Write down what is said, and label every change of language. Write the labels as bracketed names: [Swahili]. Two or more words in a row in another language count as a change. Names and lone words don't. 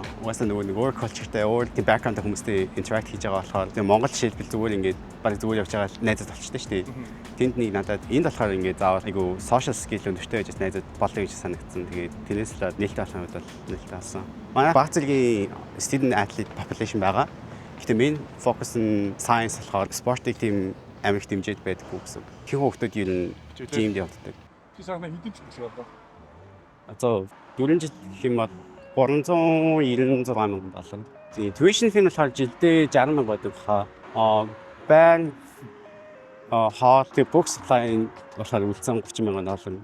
[Mongolian] Угаасаа нөгөө нэг [English] work culture- [Mongolian] тай өөр тийм background-тай хүмүүстэй interact хийж байгаа болохоор тийм Монгол шилбэл зүгээр ингээд баг зүгээр явж байгаа найзад болчтой шүү дээ. Тэнд нэг надад энд болохоор ингээд заавал айгүй [English] social skill [Mongolian] өндөртэй байж найзад болё гэж санагдсан. Тэгээд тэрнээс л нээлттэй болох үед бол нээлттэй болсон. Манай баг зэргийн [English] student athlete population [Mongolian] байгаа. Гэхдээ [English] main focus [Mongolian] нь science болохоор спортыг тийм амиг дэмжиж байдаггүй гэсэн. Хэн хүүхдүүд ер нь gym-д явдаг. Чи сарна хэдэн жил гэсэн байна? Одоо 4 жил гэх юм бол 396 мянган доллар. [English] Tuition fee [Mongolian] нь болохоор жилдээ 60 мянга байдаг хаа. Байн хоол [English] book supply [Mongolian] болохоор үлдсэн 30 мянган доллар.